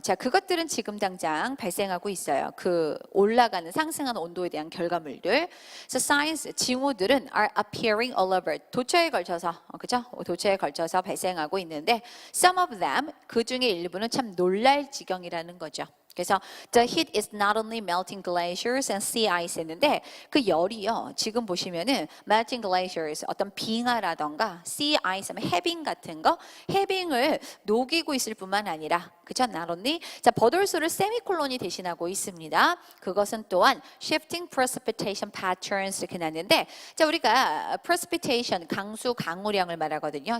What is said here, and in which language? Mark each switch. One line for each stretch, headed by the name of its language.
Korean: 자, 그것들은 지금 당장 발생하고 있어요. 그 올라가는 상승하는 온도에 대한 결과물들.
English: So signs,
Korean: 징후들은
English: are appearing all over.
Korean: 도처에 걸쳐서, 그죠? 도처에 걸쳐서 발생하고 있는데
English: some of them,
Korean: 그 중에 일부는 참 놀랄 지경이라는 거죠. 그래서
English: the heat is not only melting glaciers and sea ice
Korean: 했는데 그 열이요. 지금 보시면은
English: melting glaciers
Korean: 어떤 빙하라던가 sea ice 하면 해빙 같은 거 해빙을 녹이고 있을 뿐만 아니라 그죠? not only 자 버돌수를 세미콜론이 대신하고 있습니다. 그것은 또한
English: shifting precipitation patterns
Korean: 이렇게 나는데 자 우리가 precipitation 강수 강우량을 말하거든요.